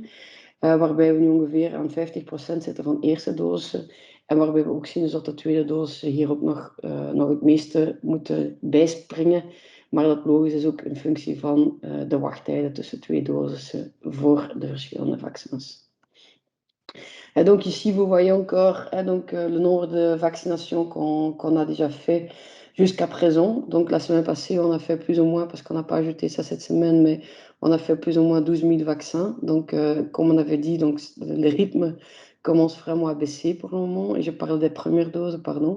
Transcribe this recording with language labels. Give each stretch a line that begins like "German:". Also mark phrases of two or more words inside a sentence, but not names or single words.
Dutch: Waarbij we nu ongeveer aan 50% zitten van eerste dosissen. En waarbij we ook zien dus dat de tweede dosis hier ook nog het meeste moeten bijspringen. Maar dat logisch is ook in functie van de wachttijden tussen twee dosissen voor de verschillende vaccins.
French: Et donc ici, vous voyez encore le nombre de vaccinations qu'on a déjà fait jusqu'à présent. Donc la semaine passée, on a fait plus ou moins, parce qu'on n'a pas ajouté ça cette semaine, mais on a fait plus ou moins 12 000 vaccins. Donc comme on avait dit, donc, le rythme commence vraiment à baisser pour le moment, et je parle des premières doses, pardon.